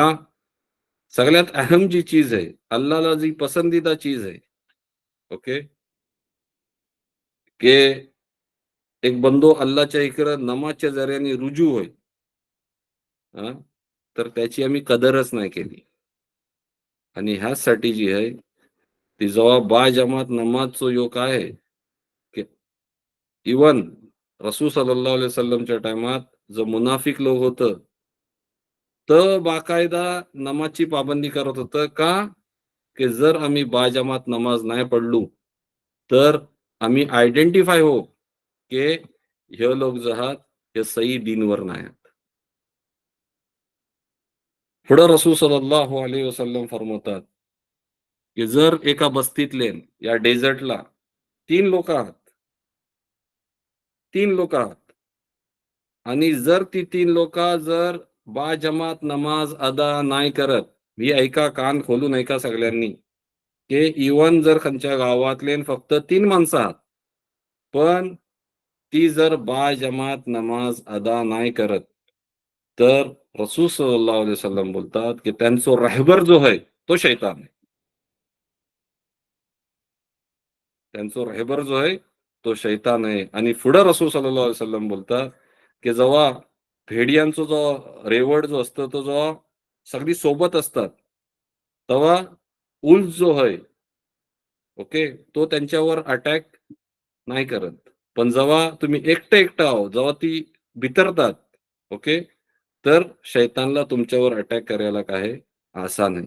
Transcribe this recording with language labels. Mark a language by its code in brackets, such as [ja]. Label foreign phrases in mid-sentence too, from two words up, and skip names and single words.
[mr] सगळ्यात अहम जी चीज आहे, अल्लाहला जी पसंदीदा चीज आहे, ओके, की एक बंदो अल्लाहच्या इकडं नमाजच्या जरियाने रुजू होईल, हां, तर त्याची आम्ही कदरच नाही केली. आणि ह्याचसाठी जी आहे, ती जेव्हा बाजमात नमाजचो ह्यो काय आहे, की इव्हन रसूल [ar] صلى الله عليه وسلم [mr] टाईमात जो मुनाफिक लोक होतं, तर बाकायदा नमाजची पाबंदी करत होतं. का? की जर आम्ही बाजमात नमाज नाही पडलो, तर आम्ही आयडेंटिफाय हो, की हे लोक जे आहात, हे सही दीनवर नाही आहेत. पुढे रसूल [ar] صلى الله عليه وسلم [mr] फरमावतात, की जर एका बस्तीतले या डेझर्टला 3 लोक आहात, 3 लोक आहात आणि जर ती 3 लोकं जर बाजमात नमाज अदा नाही करत, ही ऐका, कान खोलून ऐका सगळ्यांनी, की इव्हन जर खंयच्या गावातले फक्त 3 माणसं आहात, पण ती जर बाजमात नमाज अदा नाही करत, तर रसूल [ar] صلى الله عليه وسلم [mr] बोलतात, की त्यांचा राहबर जो आहे, तो शैतान आहे. त्यांचा राहबर जो आहे, तो शैतान आहे. आणि पुढे रसूल [ar] صلى الله عليه وسلم [mr] बोलतात, की जेव्हा भेडियांचा जो रेवड जो असतो, तो जेव्हा सगळी सोबत असतात, तेव्हा उल्फ जो आहे, ओके, तो त्यांच्यावर अटॅक नाही करत. पण जेव्हा तुम्ही एकटं-एकटं आहो, जेव्हा ती बिथरतात, ओके, तर शैतानला तुमच्यावर अटॅक करायला काय आहे, आसान आहे.